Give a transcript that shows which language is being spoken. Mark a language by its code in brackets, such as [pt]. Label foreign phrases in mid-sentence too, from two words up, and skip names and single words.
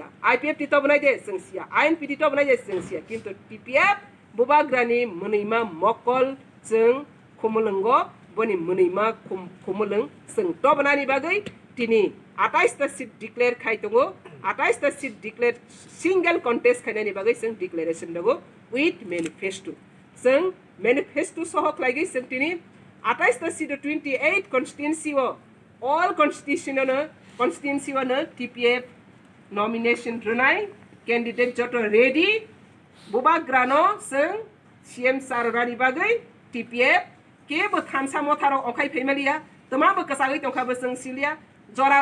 [trp] IPFT to bonai de sengsia INPT to bonai de sengsia kintu TPF bubagrani munima mokol seng khomolongo boni munima khomolong seng to bonani bagai tini 28 ta [en] seat declare [trp] khai tongo 28 ta [en] seat declare single contest [trp] khainani bagai seng declaration dago [en] with manifesto [trp] seng manifesto sohok lagi seng tini 28 ta seat 28 constituency wo all constituency wo na TPF nomination runai candidate joto ready bubagrano seng CM sarani bagai TPF ke bo thansa motharo okai phaimalia tama bo kasagai tongkha bo seng silia jora